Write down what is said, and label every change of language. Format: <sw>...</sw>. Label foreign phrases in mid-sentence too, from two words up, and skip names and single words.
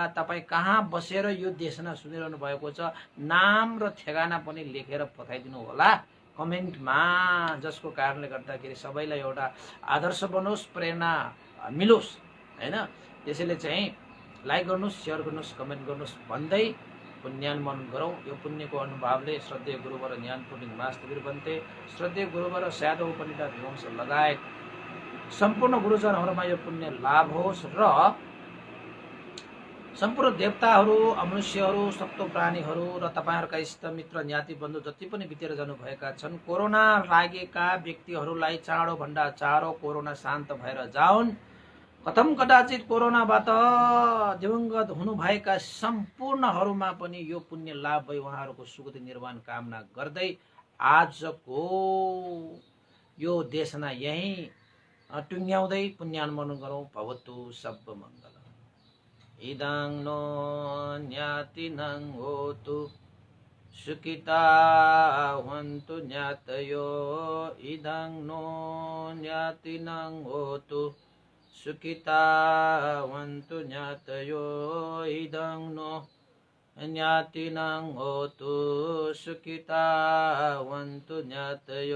<ne>तपाईँ कहाँ बसेर यो देशना सुनिरहनु भएको छ नाम र ठेगाना पनि लेखेर पठाइदिनु होला कमेन्टमा, जसको कारणले गर्दाखेरि सबैलाई एउटा आदर्श बनोस्, प्रेरणा मिलोस् हैन। त्यसैले चाहिँ लाइक गर्नुहोस्, सेयर गर्नुहोस्, कमेन्ट गर्नुहोस् भन्दै पुण्यानुमोदन गरौँ। यो पुण्यको अनुभावले श्रद्धेय गुरुवर ज्ञान पूर्णिक मास्तवीर बन्ते, श्रद्धेय गुरुवर साधव पण्डित विवंश लगायत सम्पूर्ण गुरुजनहरूमा यो पुण्य लाभ होस् र सम्पूर्ण देवताहरू, मनुष्यहरू, सप्तो प्राणीहरू र तपाईँहरूका इष्टमित्र ज्ञाति बन्धु जति पनि बितेर जानुभएका छन्, कोरोना लागेका व्यक्तिहरूलाई चाँडोभन्दा चाँडो कोरोना शान्त भएर जाउन्।</ne> <sa>कथम कदाचित</sa> <ne>कोरोनाबाट दिवंगत हुनुभएका सम्पूर्णहरूमा पनि यो पुण्य लाभ भई उहाँहरूको सुगति निर्वाण कामना गर्दै आजको यो देशना यही टुङ्ग्याउँदै पुण्यानुमोदन गरौँ।</ne> <pi>भवतु सब मङ्गल। इदं नो ज्ञातिनं होतु सुखिता हन्तु ज्ञातयो, इदं नो ज्ञातिनं होतु सुखिता हन्तु ज्ञातयो, इदं नो ज्ञातिनं होतु सुखिता हन्तु ज्ञातयो।</pi>